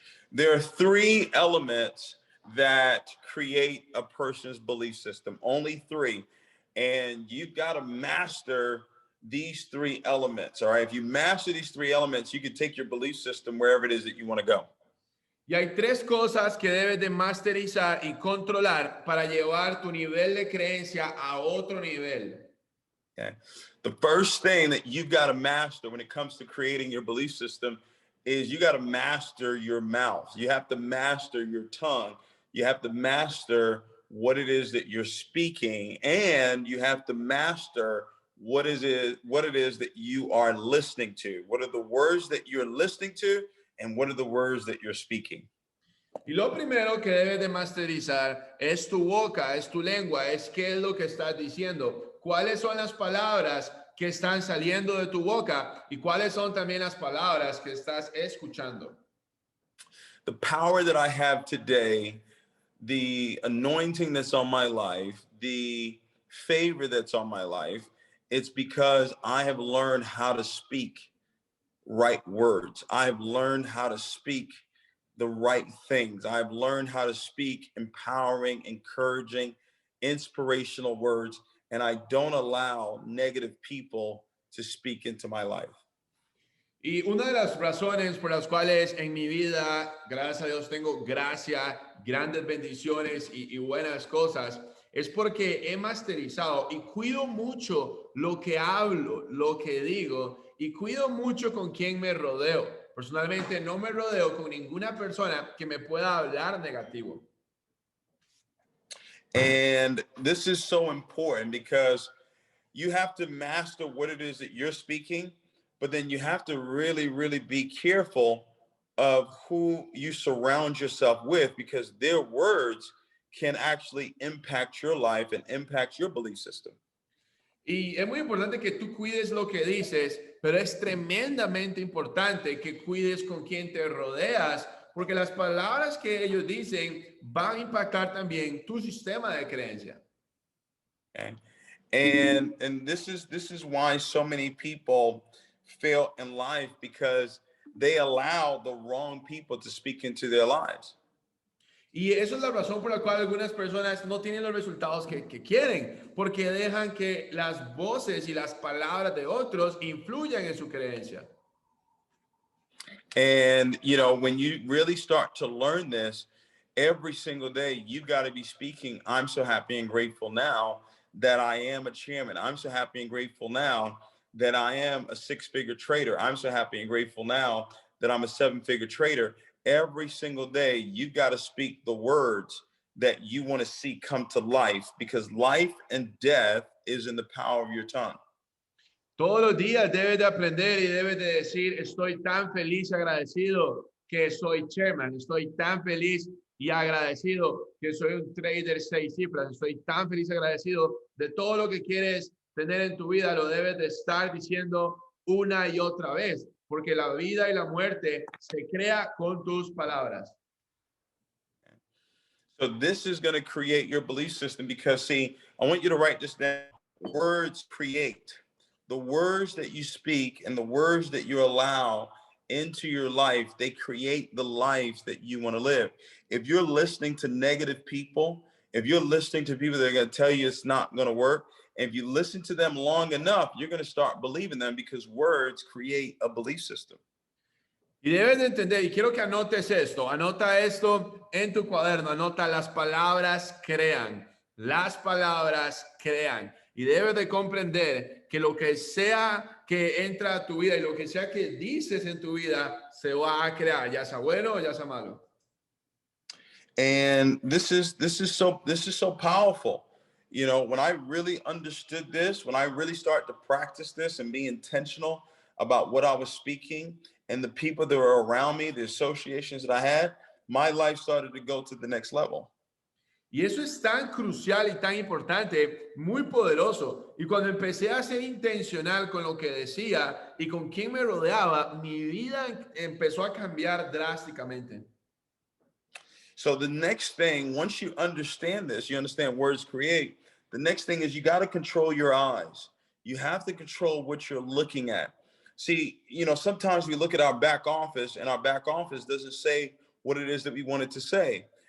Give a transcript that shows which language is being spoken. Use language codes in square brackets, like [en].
[en] There are three elements that create a person's belief system, only three. And you've got to master these three elements. All right. If you master these three elements, you can take your belief system wherever it is that you want to go. [es] Y hay tres cosas que debes de masterizar y controlar para llevar tu nivel de creencia a otro nivel. [en] Okay. The first thing that you've got to master when it comes to creating your belief system is you got to master your mouth. You have to master your tongue. You have to master what it is that you're speaking, and you have to master what it is that you are listening to. What are the words that you're listening to, and what are the words that you're speaking? [es] Y lo primero que debes de masterizar es tu boca, es tu lengua, es qué es lo que estás diciendo. ¿Cuáles son las palabras que están saliendo de tu boca y cuáles son también las palabras que estás escuchando? [en] The power that I have today, the anointing that's on my life, the favor that's on my life, it's because I have learned how to speak right words. I've learned how to speak the right things. I've learned how to speak empowering, encouraging, inspirational words, and I don't allow negative people to speak into my life. [es] Y una de las razones por las cuales en mi vida, gracias a Dios, tengo gracia, grandes bendiciones y buenas cosas, es porque he masterizado y cuido mucho lo que hablo, lo que digo, y cuido mucho con quien me rodeo. Personalmente no me rodeo con ninguna persona que me pueda hablar negativo. [en] And this is so important because you have to master what it is that you're speaking, but then you have to really, really be careful of who you surround yourself with, because their words can actually impact your life and impact your belief system. [es] Y es muy importante que tú cuides lo que dices, pero es tremendamente importante que cuides con quien te rodeas, porque las palabras que ellos dicen van a impactar también tu sistema de creencia. [en] Okay. And this is why so many people fail in life, because they allow the wrong people to speak into their lives. [es] Y eso es la razón por la cual algunas personas no tienen los resultados que quieren, porque dejan que las voces y las palabras de otros influyan en su creencia. [en] And you know, when you really start to learn this, every single day you got to be speaking, I'm so happy and grateful now that I am a chairman. I'm so happy and grateful now that I am a six-figure trader. I'm so happy and grateful now that I'm a seven-figure trader. Every single day, you got to speak the words that you want to see come to life, because life and death is in the power of your tongue. [es] Todos los días debes de aprender y debes de decir, estoy tan feliz y agradecido que soy chairman, estoy tan feliz y agradecido que soy un trader 6 cifras, estoy tan feliz y agradecido de todo lo que quieres tener en tu vida, lo debes de estar diciendo una y otra vez, porque la vida y la muerte se crea con tus palabras. [en] So this is going to create your belief system, because see, I want you to write this down. Words create. The words that you speak and the words that you allow into your life, they create the life that you want to live. If you're listening to negative people, if you're listening to people that are going to tell you it's not going to work, if you listen to them long enough, you're going to start believing them, because words create a belief system. [es] Y debes de entender, y quiero que anotes esto, anota esto en tu cuaderno, anota las palabras crean, las palabras crean. Y debes de comprender que lo que sea que entra a tu vida y lo que sea que dices en tu vida se va a crear, ya sea bueno o ya sea malo. [en] And this is so powerful. You know, when I really understood this, when I really started to practice this and be intentional about what I was speaking and the people that were around me, the associations that I had, my life started to go to the next level. [es] Y eso es tan crucial y tan importante, muy poderoso. Y cuando empecé a ser intencional con lo que decía y con quién me rodeaba, mi vida empezó a cambiar drásticamente. [en] So the next thing, once you understand this, you understand words create. The next thing is you got to control your eyes. You have to control what you're looking at. See, you know, sometimes we look at our back office and our back office doesn't say what it is that we want it to say.